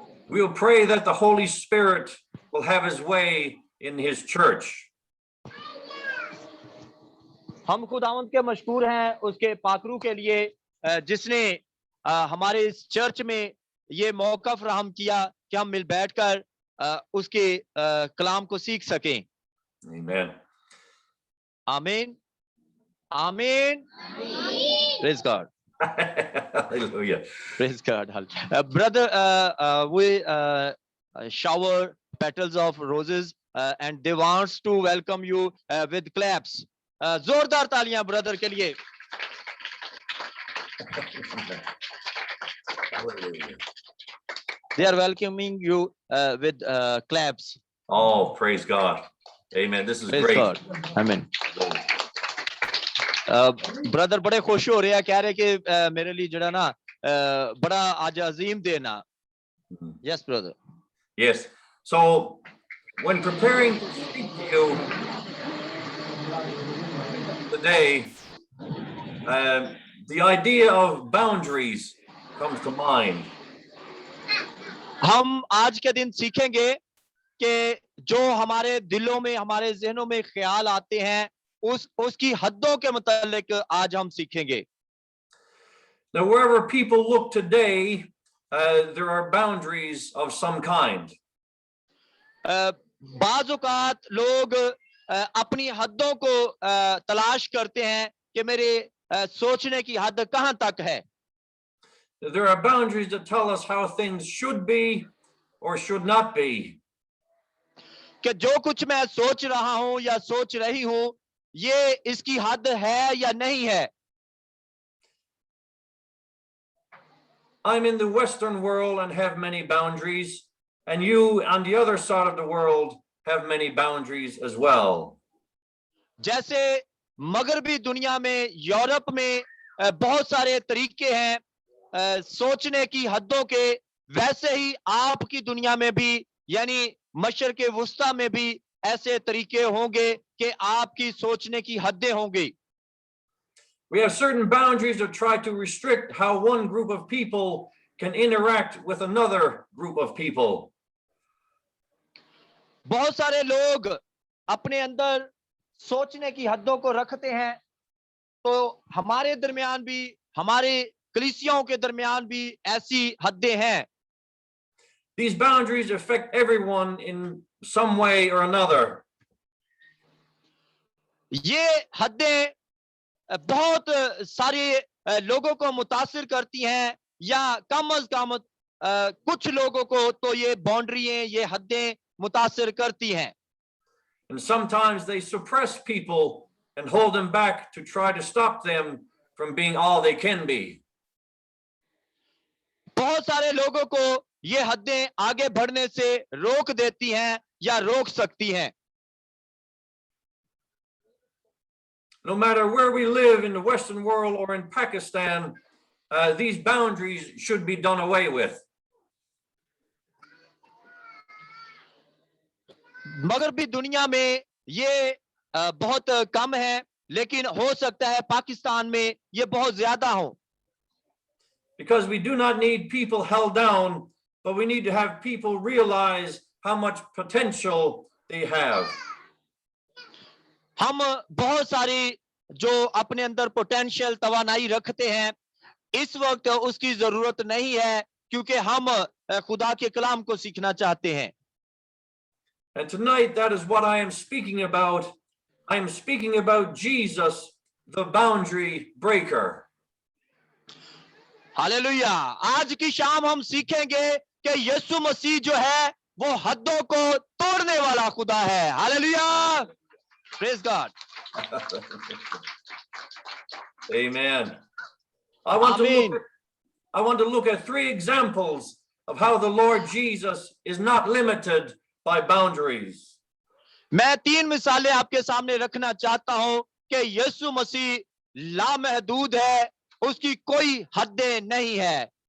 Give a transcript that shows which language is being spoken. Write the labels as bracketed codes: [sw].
[en] We'll pray that the Holy Spirit will have his way in his church. [hi] हम खुदावंद के मशकूर हैं उसके पाकरू के लिए जिसने हमारे इस चर्च में ये मौका फराहम किया कि हम मिल बैठकर उसके कलाम को सीख सकें। [en] Amen. [hi] आमीन, आमीन। [en] Praise God. Hallelujah. Praise God. Brother, we shower petals of roses and they wants to welcome you with claps. [hi] जोरदार तालियां brother के लिए. [en] Hallelujah. They are welcoming you with claps. Oh, praise God. Amen. This is Praise great. God. Amen. [hi] Brother बड़े खुश हो रहे हैं, कह रहे कि मेरे लिए जड़ा ना बड़ा आज अजीम दिन है. [en] Yes brother. Yes. So when preparing to speak to you today, the idea of boundaries comes to mind. [hi] हम आज के दिन सीखेंगे कि जो हमारे दिलों में, हमारे ज़हनों में ख्याल आते हैं, उसकी हद्दों के मुतालिक आज हम सीखेंगे. [en] Now, wherever people look today, there are boundaries of some kind. [hi] बाज़ औक़ात लोग अपनी हद्दों को तलाश करते हैं कि मेरे सोचने की हद कहाँ तक है. [en] There are boundaries that tell us how things should be or should not be. [hi] कि जो कुछ मैं सोच रहा हूं या सोच रही हूं, ये इसकी हद है या नहीं है. [en] I'm in the Western world and have many boundaries, and you on the other side of the world have many boundaries as well. [hi] जैसे मगरबी दुनिया में, यूरोप में बहुत सारे तरीके हैं सोचने की हद्दों के, वैसे ही आपकी दुनिया में भी यानी मशरिक़ वुस्ता में भी ऐसे तरीके होंगे कि आपकी सोचने की हदें होंगी. [en] We have certain boundaries that try to restrict how one group of people can interact with another group of people. [hi] बहुत सारे लोग अपने अंदर सोचने की हद्दों को रखते हैं, तो हमारे दरमियान भी, हमारे कलीसियाओं के दरमियान भी ऐसी हदें हैं. [en] These boundaries affect everyone in some way or another. [hi] ये हदें बहुत सारे लोगों को मुतासिर करती हैं, या कम अज कम कुछ लोगों को तो ये बाउंड्रियां, ये हदें मुतासिर करती हैं. [en] And sometimes they suppress people and hold them back to try to stop them from being all they can be. [hi] बहुत सारे लोगों को ये हदें आगे बढ़ने से रोक देती हैं या रोक सकती हैं. [en] No matter where we live in the Western world or in Pakistan, these boundaries should be done away with. [hi] मगरबी दुनिया में ये बहुत कम है, लेकिन हो सकता है पाकिस्तान में ये बहुत ज्यादा हो. [en] Because we do not need people held down, but we need to have people realize how much potential they have. [hi] हम बहुत सारी जो अपने अंदर पोटेंशियल, तवानाई रखते हैं, इस वक्त उसकी जरूरत नहीं है, क्योंकि हम खुदा के कलाम को सीखना चाहते हैं. [en] And tonight, that is what I am speaking about. I am speaking about Jesus, the boundary breaker. [hi] Hallelujah. आज की शाम हम सीखेंगे कि यीशु मसीह जो है वो हद्दों को तोड़ने वाला खुदा है. Hallelujah. [en] Praise God. Amen. I want to look at 3 examples of how the Lord Jesus is not limited by boundaries. [hi] मैं 3 मिसालें आपके सामने रखना चाहता हूं कि यीशु मसीह लामहदूद है, उसकी कोई हदें नहीं है.